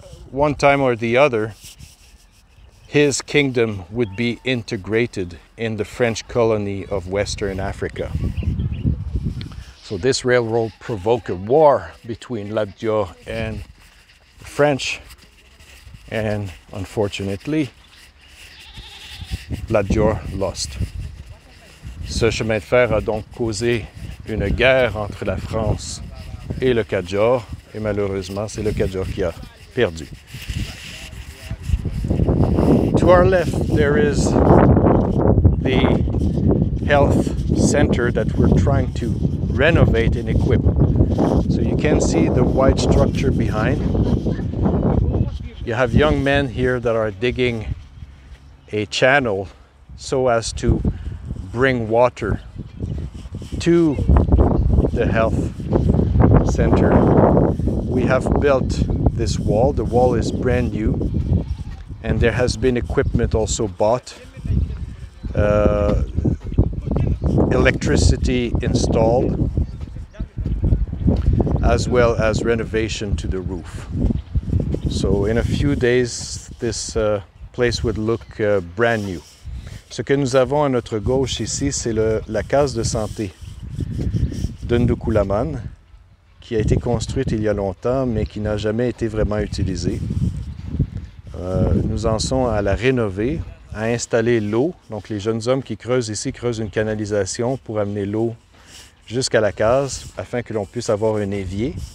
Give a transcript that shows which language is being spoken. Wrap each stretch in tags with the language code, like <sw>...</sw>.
<en>one time or the other, his kingdom would be integrated in the French colony of Western Africa. So this railroad provoked a war between Lat Dior and the French, and unfortunately, Lat Dior lost.</en> <fr>Ce chemin de fer a donc causé une guerre entre la France et le Kajor, et malheureusement, c'est le Kajor qui a perdu.</fr> <en>To our left, there is the health center that we're trying to renovate and equip. So you can see the white structure behind. You have young men here that are digging a channel so as to bring water to the health center. We have built this wall. The wall is brand new, and there has been equipment also bought, electricity installed, as well as renovation to the roof. So in a few days, this place would look brand new.</en> <fr>Ce que nous avons à notre gauche ici, c'est la case de santé de Ndukulaman, qui a été construite il y a longtemps, mais qui n'a jamais été vraiment utilisée. Nous en sommes à la rénover, à installer l'eau. Donc les jeunes hommes qui creusent ici creusent une canalisation pour amener l'eau jusqu'à la case, afin que l'on puisse avoir un évier.</fr>